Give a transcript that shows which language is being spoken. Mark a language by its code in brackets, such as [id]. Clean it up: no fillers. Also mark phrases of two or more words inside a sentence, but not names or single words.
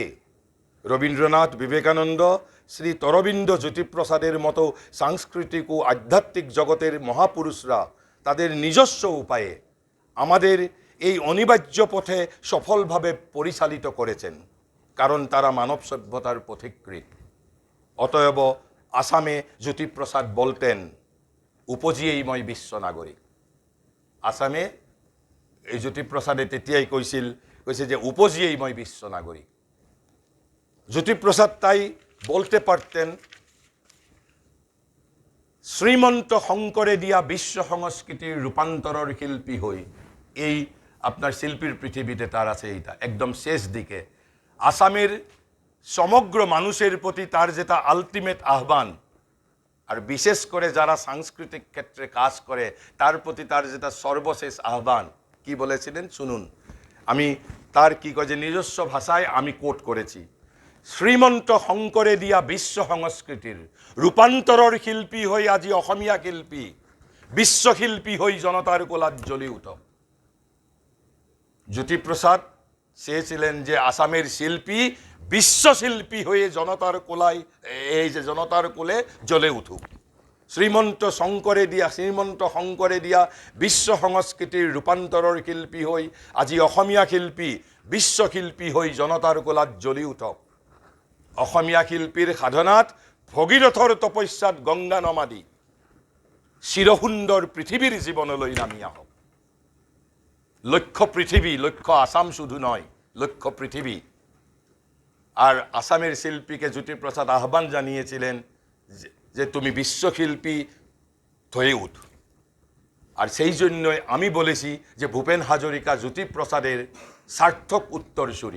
[bn] রবীন্দ্রনাথ, বিবেকানন্দ, শ্রী অরবিন্দ, জ্যোতিপ্রসাদের মতো সাংস্কৃতিক ও আধ্যাত্মিক জগতের মহাপুরুষরা তাদের নিজস্ব উপায়ে আমাদের এই অনিবার্য পথে সফলভাবে পরিচালিত করেছেন, কারণ তারা মানব সভ্যতার পথিকৃৎ। অতএব আসামে জ্যোতিপ্রসাদ বলতেন, [as] উপজিয়েই মই বিশ্ব নাগরিক। আসামে এই জ্যোতিপ্ৰসাদে তেতিয়াই কৈছে যে উপজিয়েই মই বিশ্ব নাগরিক। [bn] জ্যোতিপ্ৰসাদ তাই বলতে পারতেন, [as] শ্রীমন্ত শঙ্করে দিয়া বিশ্ব সংস্কৃতির রূপান্তরের শিল্পী হই। [bn] এই আপনার শিল্পীর পৃথিবীতে তার আছে এইটা একদম শেষ দিকে। আসামের সমগ্র মানুষের প্রতি তার যেটা আলটিমেট আহ্বান, আর বিশেষ করে যারা সাংস্কৃতিক ক্ষেত্রে কাজ করে তার প্রতি তার যেটা সর্বশেষ আহ্বান কি বলেছিলেন শুনুন। আমি তার কি কয় যে নিজস্ব ভাষায় আমি কোট করেছি, [as] শ্রীমন্ত শঙ্করে দিয়া বিশ্ব সংস্কৃতির রূপান্তরের শিল্পী হই আজি অসমীয়া শিল্পী, বিশ্বশিল্পী হই জনতার কোলাত জ্বলি উঠক। [bn] জ্যোতিপ্ৰসাদ চেয়েছিলেন যে আসামের শিল্পী বিশ্বশিল্পী হয়ে জনতার কোলে জ্বলে উঠুক। [as] শ্রীমন্ত শঙ্করে দিয়া বিশ্ব সংস্কৃতির রূপান্তরের শিল্পী হই আজি অসমীয়া শিল্পী বিশ্বশিল্পী হই জনতার কোলাত জ্বলি উঠক। অসমীয়া শিল্পীর সাধনাত ভগীৰথৰ তপস্যাত গংগা নমাদি চিৰসুন্দৰ পৃথিবীর জীবনলৈ নামি আহক। [bn] লক্ষ্য পৃথিবী, লক্ষ্য আসাম শুধু নয়, লক্ষ্য পৃথিবী। আর আসামের শিল্পীকে জ্যোতিপ্ৰসাদ আহ্বান জানিয়েছিলেন যে তুমি বিশ্বশিল্পী হয়ে উঠ। আর সেই জন্যই আমি বলেছি যে ভূপেন হাজরিকা জ্যোতিপ্ৰসাদের সার্থক উত্তরসূরি।